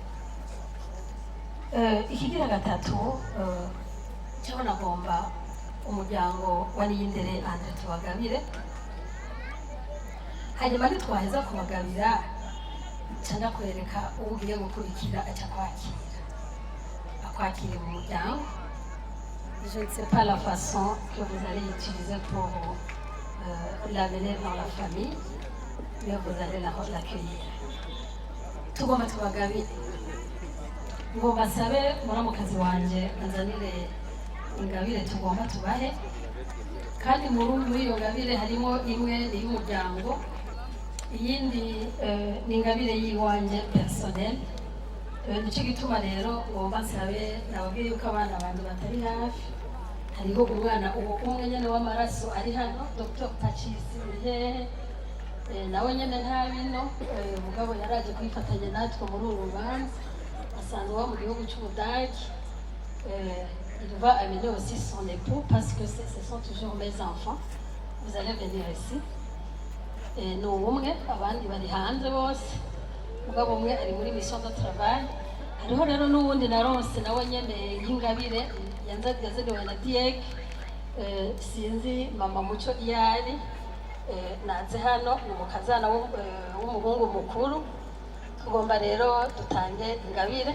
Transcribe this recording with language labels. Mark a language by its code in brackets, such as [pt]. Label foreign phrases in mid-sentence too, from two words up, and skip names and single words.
[rn] Ikigira gatatu cyo nagomba umuryango wa Niyindere Andre tubagabire. Hanyuma nitwaheza kubagabira cyangwa kwereka ugiye gukurikira aca akwakira mu muryango. [fr] Je ne sais pas la façon que vous allez utiliser pour l'amener dans la famille, mais vous allez l'accueillir. [rn] Tugomba tubagabire. Ngo basabe muramukazi wanje anzanire ingabire tugomba tubahe, kandi muri iyo ngabire harimo imwe y'umuryango, iyindi ni ingabire yiwanje personnel. Nicyo gituma rero ngomba nsabe nababwiye yuko abana bandi batari hafi. Hariho umwana umwe nyene w'amaraso ari hano, Dr. Pacis Muhehe, nawe nyene nta bino, mugabo yaraje kwifatanya natwe muri uru rubanza, asanzwe wa mu gihugu cy'Ubudage. [fr] Il va amener aussi son époux parce que ce sont toujours mes enfants. Vous allez venir ici. [rn] Ni umwe, abandi bari hanze bose, mugabo umwe ari muri [fr] mission de travail. [rn] Hariho rero n'uwundi naronse nawe nyene y'ingabire yazaniwe na Dieg, sinzi mama Muco iyari, naze hano ni umukazana w'umuhungu mukuru. Tugomba rero dutange ingabire.